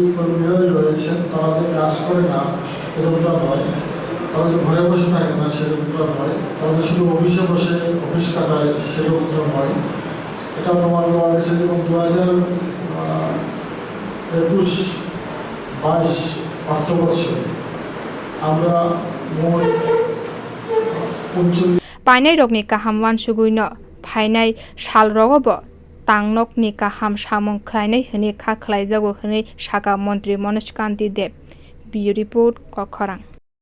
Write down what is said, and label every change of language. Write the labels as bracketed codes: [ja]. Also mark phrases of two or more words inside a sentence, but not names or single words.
[bn] কর্মীরাই রয়েছেন তারা যে কাজ করে না এরকমটা নয় তারা যে ঘরে বসে থাকে না সেরকমটা নয় তারা যে শুধু অফিসে বসে অফিস কাটায় সেরকমটা নয় এটা প্রমাণ করা গেছে এবং 2021-22 অর্থবর্ষে আমরা মোট 39 [trp] painai rokni kaham wansugui no phainai sal rogobo tangnokni kaham samung khlainai hini kha khlaijago hini saka mantri Manosh Kanti Deb [en] Bureau Report [trp] Kokharang।